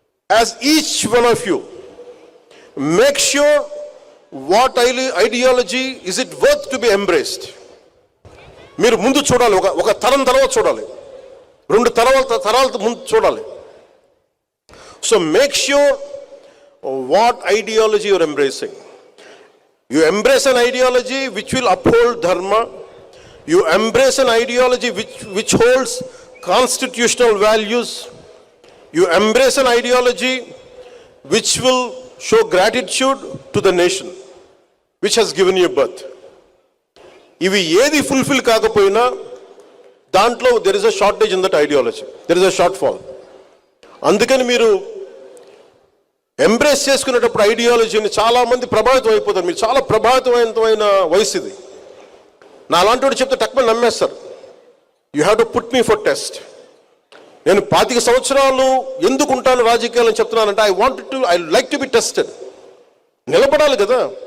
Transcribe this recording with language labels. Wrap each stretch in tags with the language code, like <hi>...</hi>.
<en>As each one of you make sure what ideology is it worth to be embraced.</en> <te>మీరు ముందు చూడాలి, ఒక తరం తర్వాత చూడాలి, 2 తరాల ముందు చూడాలి.</te> <en>So make sure what ideology you're embracing. You embrace an ideology which will uphold dharma. You embrace an ideology which holds constitutional values. You embrace an ideology which will show gratitude to the nation which has given you birth.</en> <te>ఇవి ఏది fulfil కాకపోయినా దాంట్లో</te> <en>there is a shortage in that ideology. There is a shortfall.</en> <te>అందుకని మీరు embrace చేసుకునేటప్పుడు ఐడియాలజీని చాలామంది ప్రభావితం అయిపోతారు. మీరు చాలా ప్రభావితమైన వయసు ఇది. నా అలాంటి వాడు చెప్తే టక్మని నమ్మేస్తారు.</te> <en>You have to put me for test.</en> <te>నేను 25 సంవత్సరాలు ఎందుకు ఉంటాను రాజకీయాలని చెప్తున్నానంటే</te> <en>I like to be tested.</en> <te>నిలబడాలి కదా.</te>